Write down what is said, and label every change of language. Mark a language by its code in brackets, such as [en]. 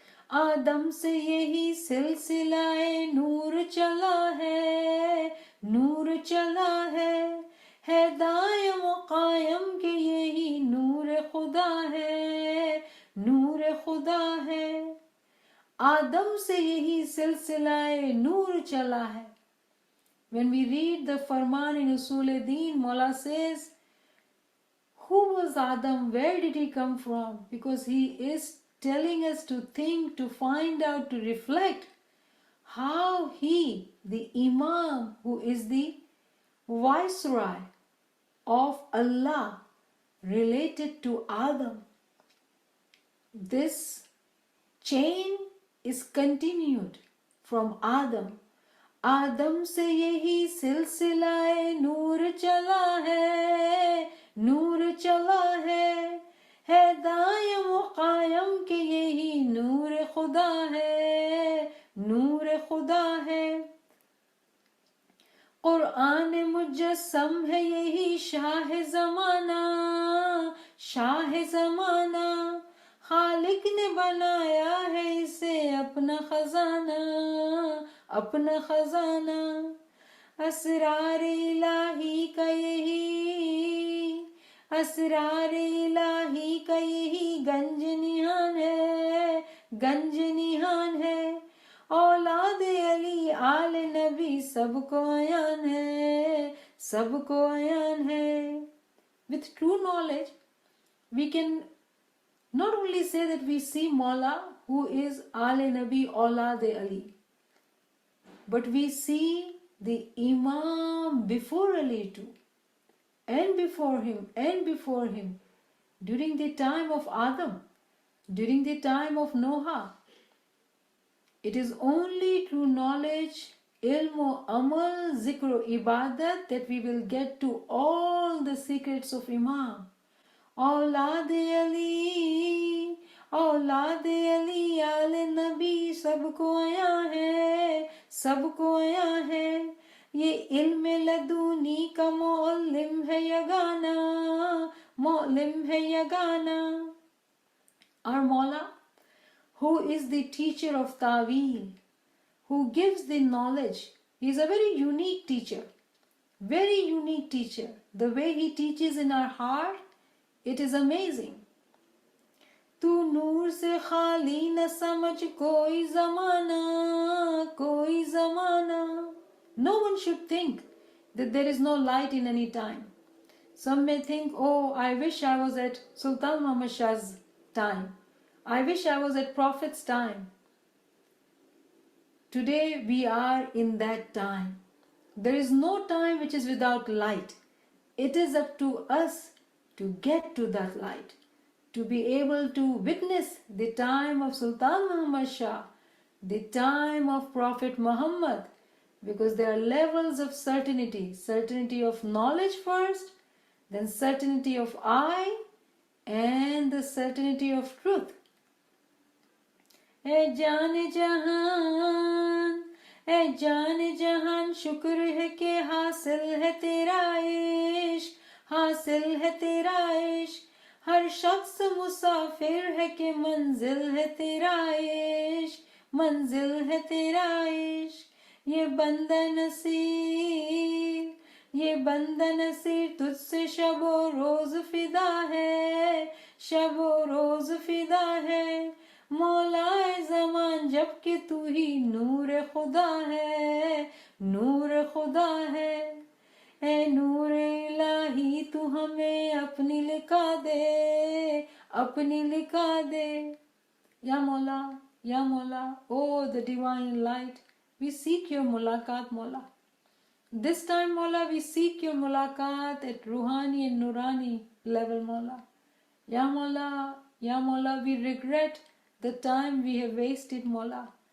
[hi] आदम से यही सिलसिलाए नूर चला है, नूर चला है. दायम व कायम के यही नूर खुदा है, नूर खुदा है. आदम से यही सिलसिलाए नूर चला है. [en] When we read the Farman in Usul-e-Deen, Mawla says, who was Adam? Where did he come from? Because he is telling us to think, to find out, to reflect how he, the Imam, who is the Viceroy of Allah, related to Adam. This chain is continued from Adam. [hi] आदम से यही सिलसिलाए नूर चला है, नूर चला है. दायम व कायम के यही नूर खुदा है, नूर खुदा है. कुरान मुजस्सम है यही शाह ज़माना, शाह ज़माना. खालिक ने बनाया है इसे अपना खजाना, अपना खजाना. असरार इलाही का यही, असरार इलाही का यही गंज निहान है, गंज निहान है, औलाद अली आल नबी सबको अयान है, सबको अयान है. [en] With true knowledge, we can not only say that we see Maula who is Al Nabi Aulad Ali, but we see the Imam before Ali too, and before him, during the time of Adam, during the time of Noah. It is only through knowledge, ilm, amal, zikr, ibadat that we will get to all the secrets of Imam. [hi] औलाद अली, औलाद अली आल नबी सबको आया है, सबको आया है. ये इल्म लदूनी का मौलिम है यगाना, मौलिम है Yagana. [en] Our Mawla, who is the teacher of Ta'weel, who gives the knowledge, he is a very unique teacher, very unique teacher. The way he teaches in our heart, it is amazing. [hi] तू नूर से खाली न समझ कोई ज़माना, कोई ज़माना. [en] No one should think that there is no light in any time. Some may think, oh, I wish I was at Sultan Muhammad Shah's time. I wish I was at Prophet's time. Today we are in that time. There is no time which is without light. It is up to us to get to that light, to be able to witness the time of Sultan Muhammad Shah, the time of Prophet Muhammad, because there are levels of certainty. Certainty of knowledge first, then certainty of I, and the certainty of truth. [hi] ए जान जहान, ए जान जहान, शुक्र है कि हासिल है तेरा इश्क, हासिल है तेरा इश्क. हर शख्स मुसाफिर है कि मंजिल है तेरा इश्क, मंजिल है तेरा इश्क. ये बंदा नसीर, ये बंदा नसीर तुझसे शबो रोज फिदा है, शबो रोज फिदा है. मौलाए ज़मान जबकि तू ही नूर खुदा है, नूर खुदा है. ए नूर इलाही तू हमें अपनी लिखा दे, अपनी लिखा दे. [en] या मौला, oh the divine light, we seek your mulaqat, Mawla. This time, Mawla, we seek your mulaqat at Ruhani and Nurani level, Mawla. Ya Mawla, we regret the time we have wasted, Mawla.